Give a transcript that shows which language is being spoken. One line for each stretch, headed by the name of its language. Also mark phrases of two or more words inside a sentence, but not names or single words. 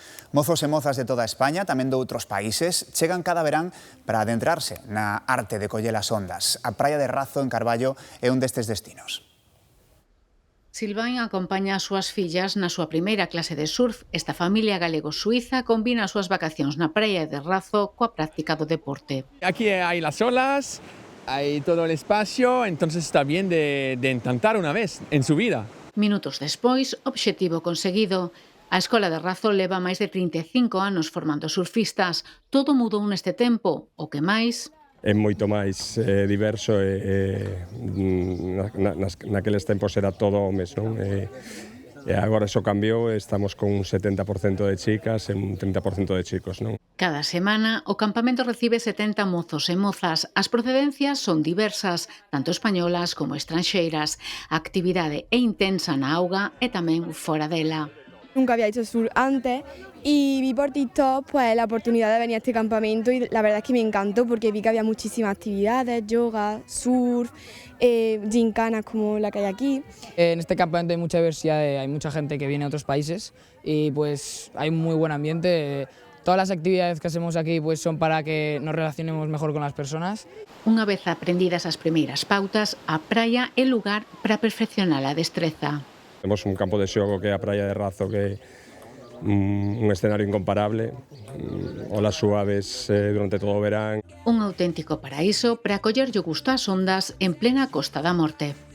Galician: Mozos e mozas de toda España, tamén de outros países, chegan cada verán para adentrarse na arte de coller as ondas. A praia de Razo, en Carballo, é un destes destinos. Silvain acompaña as súas fillas na súa primeira clase de surf. Esta familia galego-suiza combina as súas vacacións na praia de Razo coa práctica do deporte.
Spanish: Aquí hai las olas, hay todo el espacio, entonces está bien de intentar una vez en su vida.
Galician: Minutos despois, obxectivo conseguido. A Escola de Razo leva máis de 35 anos formando surfistas. Todo mudou neste tempo, o que máis... É moito máis diverso naqueles tempos era todo homes, non? E agora iso cambiou, estamos con un 70% de chicas e un 30% de chicos, non? Cada semana, o campamento recibe 70 mozos e mozas. As procedencias son diversas, tanto españolas como estranxeiras. A actividade é intensa na auga e tamén fora dela.
Spanish: Nunca había hecho surf antes y vi por TikTok pues, la oportunidad de venir a este campamento y la verdad es que me encantó porque vi que había muchísimas actividades, yoga, surf, gincanas como la que hay aquí. En este campamento hay mucha diversidad, hay mucha gente que viene de otros países y pues hay un muy buen ambiente, Todas las actividades que hacemos aquí pues son para que nos relacionemos mejor con las personas.
Galician: Unha vez aprendidas as primeiras pautas, a praia é lugar para perfeccionar a destreza. Temos un campo de xogo que é a praia de Razo, que é un escenario incomparable, olas suaves durante todo o verán. Un auténtico paraíso para collerlle o gusto ás ondas en plena Costa da Morte.